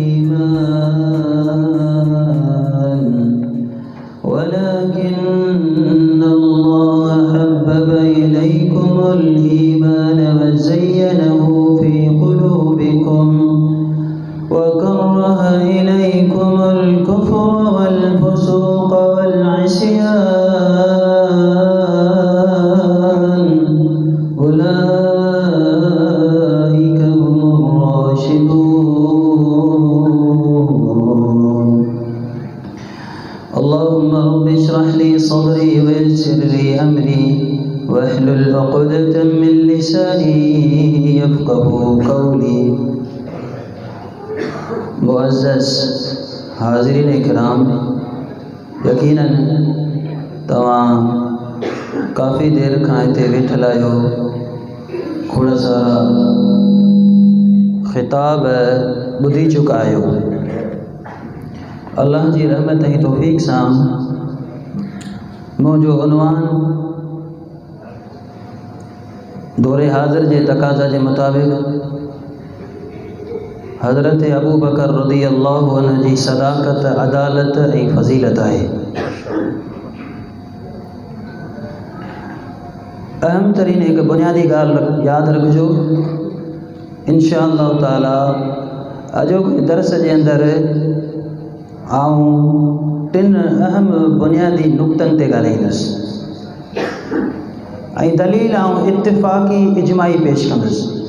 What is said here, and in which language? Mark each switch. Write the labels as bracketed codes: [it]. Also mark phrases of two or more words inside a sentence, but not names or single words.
[ar] إيمان وزينه في قلوبكم وكره إليكم الكفر والفسوق وال عصيان أولئك هم الراشدون. اللهم رب اشرح لي صدري ويسر لي أمري واحلل عقدة من لساني يفقهوا قولي. [sd] मुअज़्ज़ज़ हाज़िरीन इकराम, यकीनन तव्हां काफ़ी देर खां हिते वेठल आहियो, खोड़ सारा ख़िताब ॿुधी चुका आहियो। अल्लाह जी रहमत ऐं तौफ़ीक़ सां मुंहिंजो उन्वान दौरे हाज़िर जे तक़ाज़ा जे मुताबिक़ हज़रत अबू बकर [ar] رضي الله عنه [sd] जी सदाक़त, अदालत ऐं फ़ज़ीलत आहे। अहम तरीन हिक बुनियादी ॻाल्हि यादि रखिजो, [ar] إن شاء الله تعالى [sd] अॼोके दर्स जे अंदरि आऊं टिन अहम बुनियादी नुक़्तनि ते ॻाल्हाईंदुसि ऐं दलील ऐं इत्तिफ़ाक़ी इजमाई पेश कंदुसि।